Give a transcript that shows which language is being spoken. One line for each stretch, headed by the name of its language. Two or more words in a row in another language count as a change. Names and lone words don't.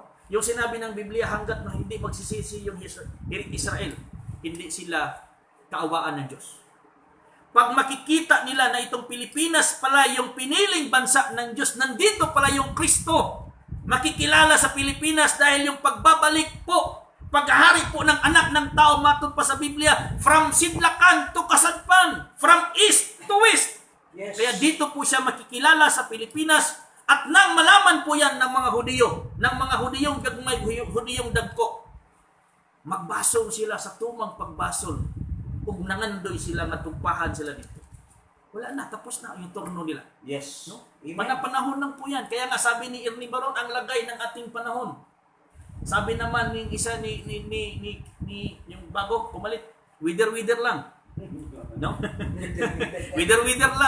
Filipino: Yung sinabi ng Biblia, hanggat na hindi magsisisi yung Israel, hindi sila kaawaan ng Diyos. Pag makikita nila na itong Pilipinas pala yung piniling bansa ng Diyos, nandito pala yung Kristo, makikilala sa Pilipinas dahil yung pagbabalik po, paghahari po ng anak ng tao,
Cebuano: matod pa sa Biblia,
English: from Sidlakan to Kasadpan, from east to west. Yes.
Filipino: Kaya dito po siya makikilala sa Pilipinas at nang malaman po yan ng mga Hudiyo, ng mga
Cebuano: Hudiyong gagmay, Hudiyong dagko, magbasol sila sa tumang pagbasol. Ug nangandoy sila,
Filipino: matumpahan sila dito. Wala na, tapos na yung turno nila. Yes. No? Amen. Panahon lang po yan. Kaya nga sabi ni Ernie Baron, ang lagay ng ating panahon. Sabi naman ng isa ni yung bago, pumalit, wither lang. No? Wither-wither lang.